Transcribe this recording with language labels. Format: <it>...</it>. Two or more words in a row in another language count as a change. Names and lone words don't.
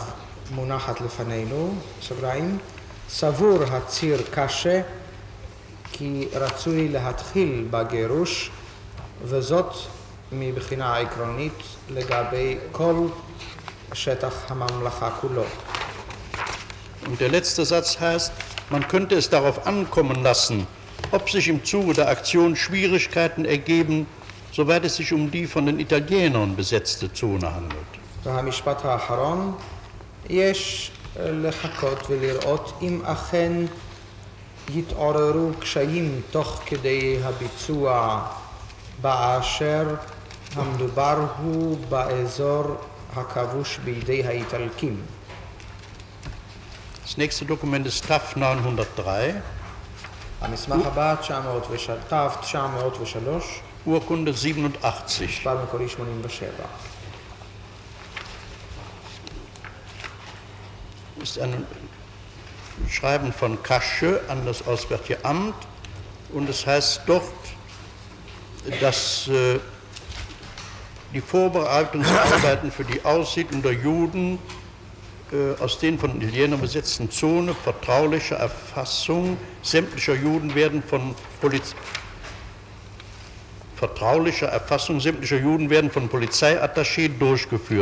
<he>מונחת לפנינו, בסוגריים, סבור הציר קשה כי רצוי להתחיל בגירוש, וזאת מבחינה עקרונית לגבי כל שטח הממלכה כולו.</he> <de>Und der letzte Satz heißt, man könnte es darauf ankommen lassen, ob sich im Zuge der Aktion Schwierigkeiten ergeben, soweit es sich um die von den Italienern besetzte Zone handelt.</de> <he>והמשפט האחרון, יש לחכות ולראות אם אכן יתעוררו קשיים תוך כדי הביצוע באשר המדובר הוא באזור הכבוש בידי האיטלקים.</he> <de>Das nächste Dokument ist TAF 903,</de> <he>המסמך הבא, תף 903,</he> <de>Urkunde 87.</de> <he>מספר מקורי 87.</he> <de>Ist ein Schreiben von Kasche an das Auswärtige Amt und es heißt dort, dass die Vorbereitungsarbeiten für die Aussiedlung der Juden aus den von Italienern besetzten Zonen vertrauliche Erfassung sämtlicher Juden werden von Polizeiattaché durchgeführt.</de>